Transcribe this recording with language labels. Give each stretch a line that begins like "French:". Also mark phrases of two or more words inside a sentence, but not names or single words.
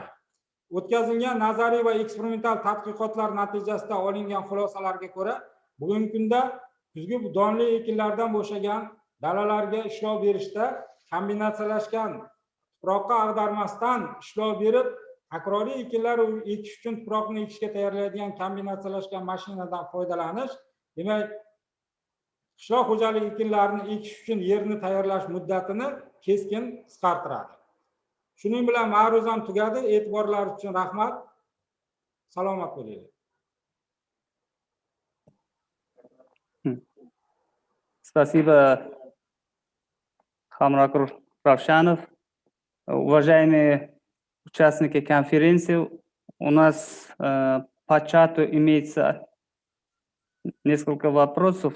Uzbek: O'tkazilgan nazariy va eksperimental tadqiqotlar natijasida olingan xulosalarga ko'ra, bugungi kunda kuzgi donli ekinlardan bo'shagan dalalarga ishlov berishda kombinatsiyalashgan tuproqqa ag'darmasdan ishlov berib, takroriy ekinlar ekish uchun tuproqni ekishga tayyorlaydigan kombinatsiyalashgan mashinadan foydalanish, demak, qishloq xo'jaligi ekinlarini ekish uchun yerni tayyorlash muddatini keskin qisqartiradi. Shuning bilan ma'ruzam tugadi. E'tiborlaringiz uchun rahmat. Salomat bo'linglar.
Russian: Спасибо, Хамракур Равшанов. Уважаемые участники конференции, у нас по чату имеется несколько вопросов.